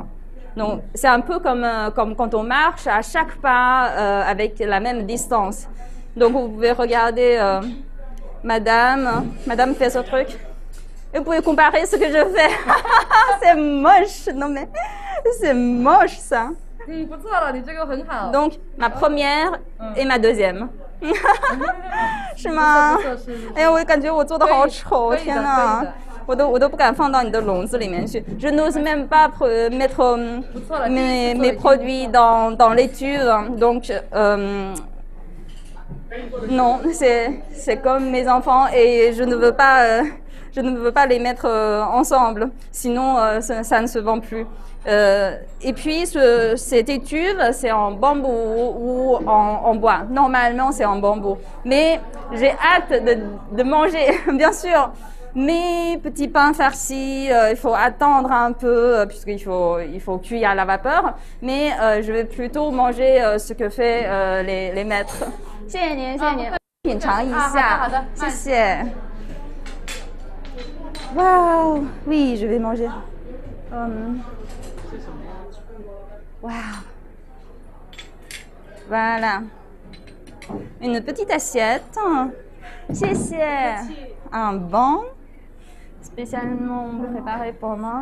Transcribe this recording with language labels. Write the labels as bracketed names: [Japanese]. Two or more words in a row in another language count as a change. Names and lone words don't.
[French] Donc c'est un peu comme quand on marche à chaque pas avec la même distance. Donc vous pouvez regarder Madame fait ce truc. Et vous pouvez comparer ce que je fais. C'est moche, non mais c'est moche ça. Donc ma première et ma deuxième. [Chinese] 是吗？哎呀，我感觉我做的好丑，天哪！我都不敢放到你的笼子里面去。 [French] Je n'ose même pas mettre mes produits dans les tubes. Donc non, c'est comme mes enfants et je ne veux pas les mettre ensemble, sinon ça ne se vend plus. Et puis cette étuve, c'est en bambou ou en bois. Normalement, c'est en bambou. Mais j'ai hâte de manger, bien sûr. Mes petits pains farcis, il faut attendre un peu puisqu'il faut cuire à la vapeur. Mais je vais plutôt manger ce que fait les maîtres. [Chinese] 谢谢您，品尝一下，好的，谢谢。 [French] Wow, oui, je vais manger. Wow. Voilà. Une petite assiette. [Chinese] 谢谢。 [French] Un banc spécialement préparé pour moi.